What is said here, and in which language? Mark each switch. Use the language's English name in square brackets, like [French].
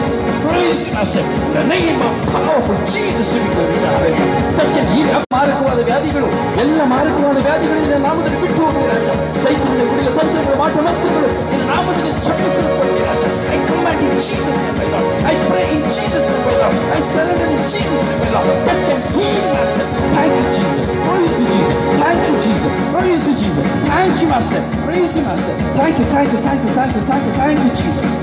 [English] The name of powerful Jesus to be glorified. Touch it. [Kannada] ಈ ಮಾರಕವಾದ ವ್ಯಾಧಿಗಳು ಎಲ್ಲ ಮಾರಕವಾದ ವ್ಯಾಧಿಗಳಿಂದ ನಾಮದಲ್ಲಿ ಬಿಟ್ಟು ಹೋಗಲಿ ರಾಜ. ಸೈತಾನನ ಗುಡಿಯ ತಂತ್ರಗಳು ಮಾಟಮಂತ್ರಗಳು ನಿನ್ನ ನಾಮದಲ್ಲಿ ಚಪ್ಪಿಸಲ್ಪಡಲಿ ರಾಜ. [English] I command in Jesus name my Lord. I pray in Jesus name my Lord. I surrender in Jesus name my Lord. Touch and heal Master. Thank you Jesus. Praise you Jesus. Thank you Jesus. Praise you Jesus. Thank you Master. Praise you Master. Thank you, thank you, thank you, thank you, thank you, thank you Jesus.